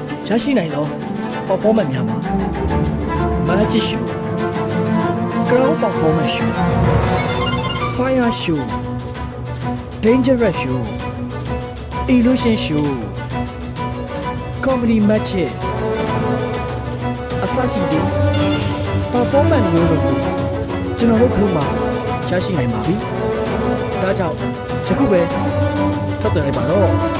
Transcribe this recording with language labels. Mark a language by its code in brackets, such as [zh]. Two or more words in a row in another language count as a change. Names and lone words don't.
[my] ရှိနိုင်သော performance များမှာ [en] Magic Show Crowd Performance Show Fire Show Dangerous Show Illusion Show Comedy Magic [my] အစရှိသည့် performance မျိုးစုံကိုကျွန်တော်တို့ group မှာရရှိနိုင်ပါပြီ။ဒါကြောင့်ယခုပဲဆက်သွယ်လိုက်ပါတော့